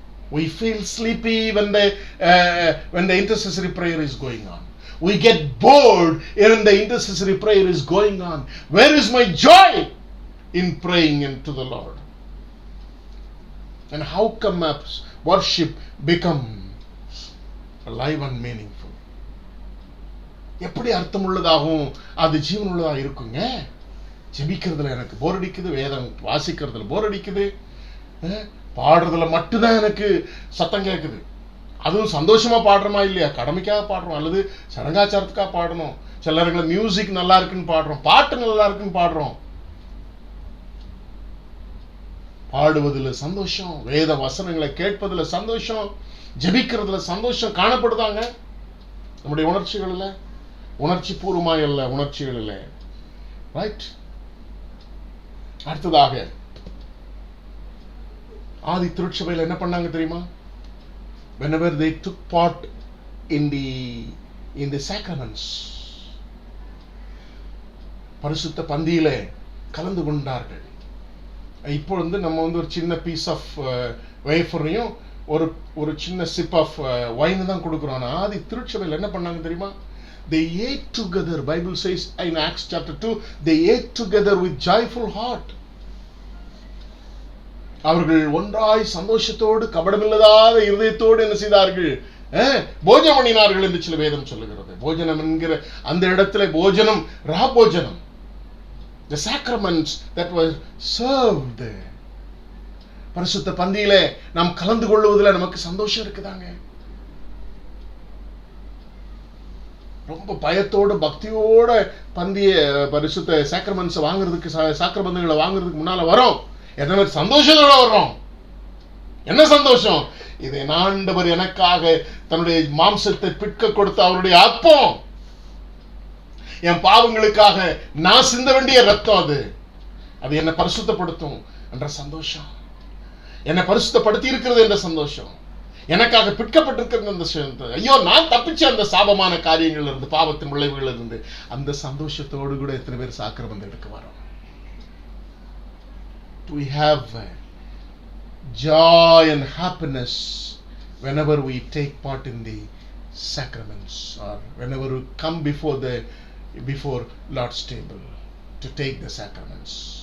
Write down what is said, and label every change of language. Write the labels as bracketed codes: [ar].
[en] We feel sleepy when the intercessory prayer is going on. We get bored when the intercessory prayer is going on. Where is my joy in praying into the Lord? And how come worship become alive and meaningful? [ta] எப்படி அர்த்தமுள்ளதாகவும் அது ஜீவனுள்ளதாக இருக்குங்க? ஜெபிக்கிறதுல எனக்கு போர் அடிக்குது, வேதம் வாசிக்கிறதுல போர் அடிக்குது, பாடுறதுல மட்டும்தான் எனக்கு சத்தம் கேட்குது. அதுவும் சந்தோஷமா பாடுறோமா இல்லையா? கடமைக்காக பாடுறோம் அல்லது சடங்காச்சாரத்துக்காக பாடணும். சில நேரங்களில் மியூசிக் நல்லா இருக்குன்னு பாடுறோம், பாட்டு நல்லா இருக்குன்னு பாடுறோம். பாடுவதில் சந்தோஷம், வேத வசனங்களை கேட்பதில் சந்தோஷம், ஜெபிக்கிறதுல சந்தோஷம் காணப்படுதாங்க நம்முடைய உணர்ச்சிகளில். உணர்ச்சி பூர்வமாய் அல்ல, உணர்ச்சிகளில். ரைட். அடுத்ததாக ஆதி திருச்சபையில் என்ன பண்ணாங்க தெரியுமா? [en] Whenever they took part in the sacraments, [ta] பரிசுத்த பந்தியிலே கலந்து கொண்டார்கள். இப்போ நம்ம ஒரு சின்ன பீஸ் ஆஃப் வேஃபரையும் ஒரு சின்ன சிப் ஆஃப் வைன் தான் கொடுக்குறோம். ஆதி திருச்சபையில் என்ன பண்ணாங்க தெரியுமா? [en] They ate together. Bible says in Acts chapter 2, they ate together with joyful heart. [ta] அவர்கள் ஒன்றாய் சந்தோஷத்தோடு கபடமில்லாத இருதயத்தோடு என்ன செய்தார்கள்? போஜனம் பண்ணினார்கள் என்று சில வேதம் சொல்லுகிறது. போஜனம் என்கிற அந்த இடத்துல போஜனம் ராபோஜனம், [en] the sacraments that were served. [ta] பரிசுத்த பந்தியிலே நாம் கலந்து கொள்வதில் நமக்கு சந்தோஷம் இருக்குதாங்க. ரொம்ப பயத்தோடு பக்தியோட பந்திய பரிசுத்த சாக்ரமெண்ட்ஸ் வாங்குறதுக்கு, சாக்ரபந்துகளை வாங்குறதுக்கு முன்னால வரோம். எத்தனை சந்தோஷத்தோட வர்றோம்? என்ன சந்தோஷம்? இதை ஆண்டவர் எனக்காக தன்னுடைய மாம்சத்தை பிற்க கொடுத்த அவருடைய அப்பம், என் பாவங்களுக்காக நான் சிந்த வேண்டிய ரத்தம், அது என்னை பரிசுத்தப்படுத்தும் என்ற சந்தோஷம், என்னை பரிசுத்தப்படுத்தி இருக்கிறது என்ற சந்தோஷம், எனக்காக பிற்கப்பட்டிருக்கிறது அந்த ஐயோ நான் தப்பிச்ச அந்த சாபமான காரியங்கள் இருந்து, பாவத்தின் விளைவுகள் இருந்து, அந்த சந்தோஷத்தோடு கூட எத்தனை பேர் சாக்கிரபந்து எடுக்க வரோம்? [en] We have joy and happiness whenever we take part in the sacraments, or whenever we come before Lord's table to take the sacraments.